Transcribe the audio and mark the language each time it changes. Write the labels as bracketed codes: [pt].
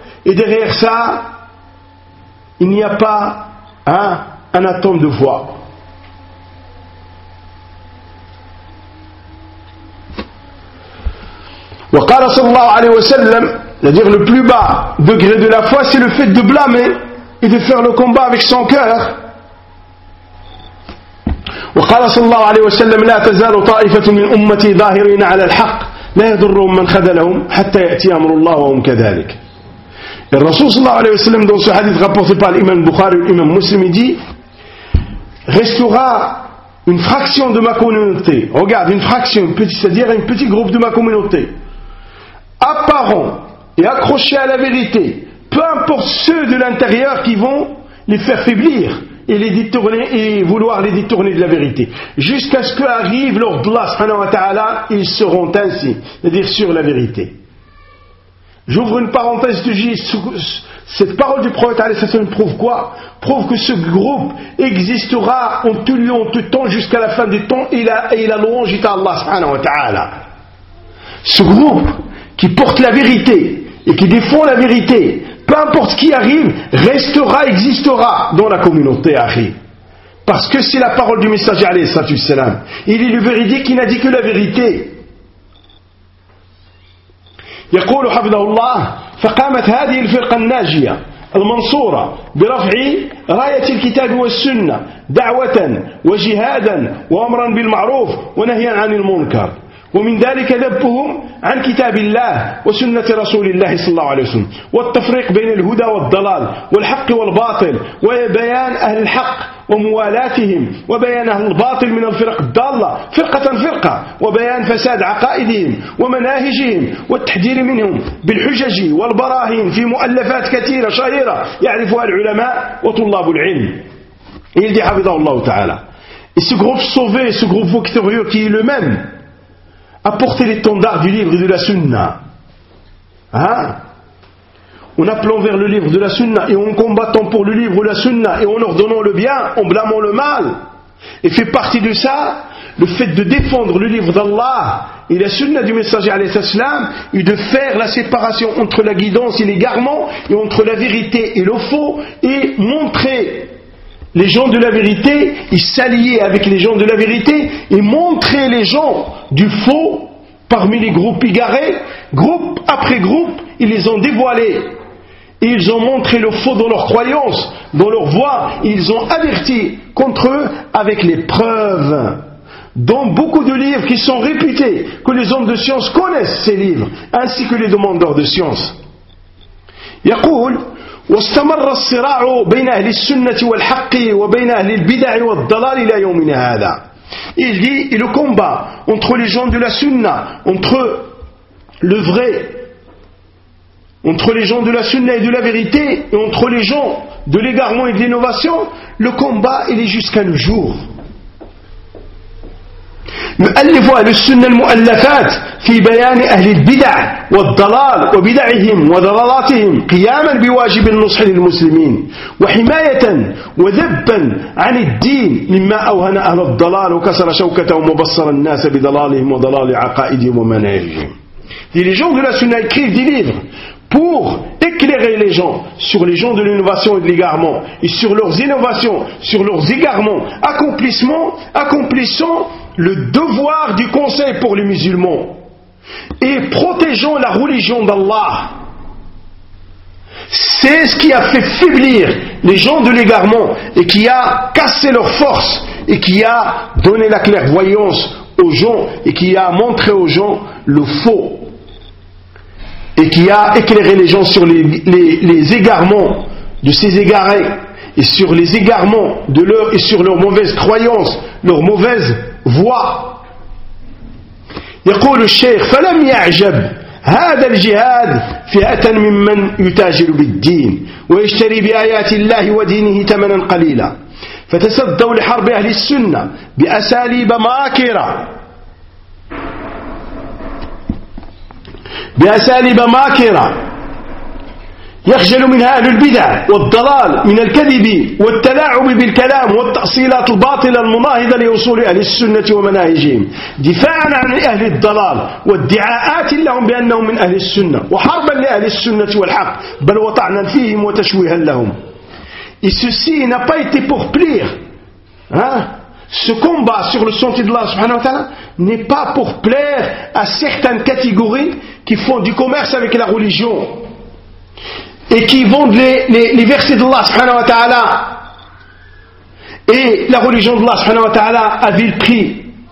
[fr] Et derrière ça, il n'y a pas un atome de voix. [ar] وقال صلى الله عليه وسلم, [fr] c'est-à-dire le plus bas degré de la foi, c'est le fait de blâmer et de faire le combat avec son cœur. [ar] وقال صلى الله عليه وسلم لا تزال طائفة من أمتي ظاهرين على الحق لا يضرهم من خذلهم حتى يأتي أمر الله وهم كذلك. [fr] Le Rasoul [ar] صلى الله عليه وسلم [fr] dans ce hadith rapporté par l'imam Bukhari et l'imam Muslim dit, restera une fraction de ma communauté, regarde, une fraction, c'est-à-dire un petit groupe de ma communauté, apparent et accroché à la vérité, peu importe ceux de l'intérieur qui vont les faire faiblir et les détourner et vouloir les détourner de la vérité, jusqu'à ce qu'arrive leur Allah [ar] subhanahu wa ta'ala, [fr] ils seront ainsi, c'est-à-dire sur la vérité. J'ouvre une parenthèse de juste. Cette parole du prophète [ar] alayhi salam [fr] prouve quoi? Prouve que ce groupe existera en tout lieu, en tout temps, jusqu'à la fin des temps, et la louange est à Allah [ar] subhanahu wa ta'ala. [fr] Ce groupe qui porte la vérité et qui défend la vérité, peu importe qui arrive, restera, existera dans la communauté, akhi. Parce que c'est la parole du messager [ar] alayhi salam. [fr] Il est le véridique qui n'a dit que la vérité. [ar] يقول حفظه الله فقامت هذه الفرقة الناجية المنصورة برفع راية الكتاب والسنة دعوة وجهادا وأمرا بالمعروف ونهيا عن المنكر ومن ذلك ذبهم عن كتاب الله وسنة رسول الله صلى الله عليه وسلم والتفريق بين الهدى والضلال والحق والباطل وبيان أهل الحق وموالاتهم وبيان أهل الباطل من الفرق الضالة فرقة فرقة وبيان فساد عقائدهم ومناهجهم والتحذير منهم بالحجج والبراهين في مؤلفات كثيرة شهيرة يعرفها العلماء وطلاب العلم. [fr] Il dit [ar] حفظه الله تعالى. [fr] Et ce groupe sauvé, ce groupe victorieux qui est le même à porter l'étendard du livre et de la sunna. Hein? En appelant vers le livre de la sunna et en combattant pour le livre ou la sunna et en ordonnant le bien, en blâmant le mal. Et fait partie de ça, le fait de défendre le livre d'Allah et la sunna du messager [ar] alayhi salam [fr] et de faire la séparation entre la guidance et l'égarement et entre la vérité et le faux et montrer les gens de la vérité, et s'allier avec les gens de la vérité, et montrer les gens du faux parmi les groupes égarés, groupe après groupe, ils les ont dévoilés. Et ils ont montré le faux dans leurs croyances, dans leurs voies, et ils ont averti contre eux avec les preuves. Dans beaucoup de livres qui sont réputés, que les hommes de science connaissent ces livres, ainsi que les demandeurs de science. [ar] Yaqul, واستمر الصراع بين أهل السنة والحق وبين أهل البدع والضلال إلى يومنا هذا. [fr] Il dit, et le combat entre les gens de la sunna, entre le vrai, entre les gens de la sunna et de la vérité, et entre les gens de l'égarement et de l'innovation, le combat il est jusqu'à nos jours. [ar] مؤلف أهل السنة المؤلفات في بيان أهل البدع والضلال وبدعهم وضلالاتهم قياما بواجب النصح للمسلمين وحماية وذبا عن الدين مما أوهن أهل الضلال وكسر شوكتهم وبصر الناس بضلالهم وضلال عقائدهم ومناهجهم. [fr] Les gens de la sunna écrivent des livres pour éclairer les gens sur les gens de l'innovation et de l'égarement, et sur leurs innovations, sur leurs égarements, accomplissant le devoir du conseil pour les musulmans, et protégeant la religion d'Allah. C'est ce qui a fait faiblir les gens de l'égarement, et qui a cassé leur force, et qui a donné la clairvoyance aux gens, et qui a montré aux gens le faux, et qui a éclairé les gens sur les égarements de ces égarés, et sur les égarements de leur, et sur leurs mauvaises croyances, leurs mauvaises voix. [ar] يقول الشيخ فلم يعجب هذا الجهاد فئة ممن يتاجر بالدين ويشتري بآيات الله ودينه ثمنا قليلا فتصدوا لحرب أهل السنة بأساليب ماكرة. بأساليب ماكرة يخجل منها أهل البدع والضلال من الكذب والتلاعب بالكلام والتأصيلات الباطلة المناهضة لأصول أهل السنة ومناهجهم دفاعا عن أهل الضلال وادعاءات لهم بأنهم من أهل السنة وحربا لأهل السنة والحق بل وطعنا فيهم وتشويها لهم. [fr] Et ceci n'a pas été pour plaire. Hein? Ce combat sur le sentier de Allah [ar] subhanahu wa ta'ala [fr] n'est pas pour plaire à certaines catégories qui font du commerce avec la religion et qui vendent les versets de Allah subhanahu wa ta'ala et la religion de Allah subhanahu wa ta'ala à vil prix.